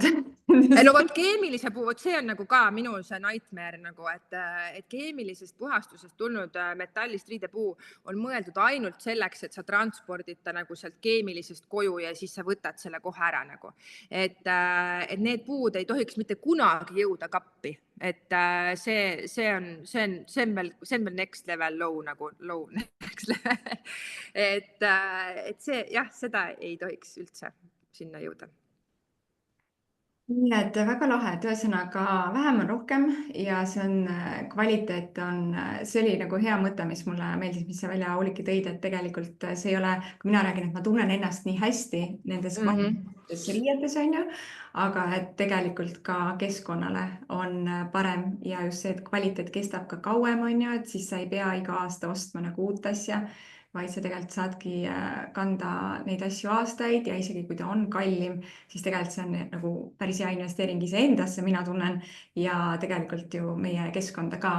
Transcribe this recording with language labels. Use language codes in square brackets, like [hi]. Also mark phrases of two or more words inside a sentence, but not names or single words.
[et] No vot keemilise puu, see on nagu ka minu see nightmare nagu, et keemilisest puhastusest tulnud metallist riidepuu on mõeldud ainult selleks, et sa transpordid ta nagu sealt keemilisest koju ja siis sa võtad selle kohe ära nagu. Et need puud ei tohiks mitte kunagi jõuda kappi. Et see on veel [en] next level low [et] nagu [en] low next level. [et] Et see jah, seda ei tohiks üldse sinna jõuda. Nii et väga lahe, et ühesõnaga vähem on rohkem ja see on kvaliteet see oli nagu hea mõte, mis mulle meeldis, mis sa välja Auliki tõid, et tegelikult see ei ole, kui mina räägin, et ma tunnen ennast nii hästi nendes riietes on ju, aga et tegelikult ka keskkonnale on parem ja just see, et kvaliteet kestab ka kauem on ju, et siis sa ei pea iga aasta ostma nagu uut asja, vaid sa tegelikult saadki kanda neid asju aastaid ja isegi kui ta on kallim, siis tegelikult see on nagu päris hea investeering iseendasse, mina tunnen, ja tegelikult ju meie keskkonda ka.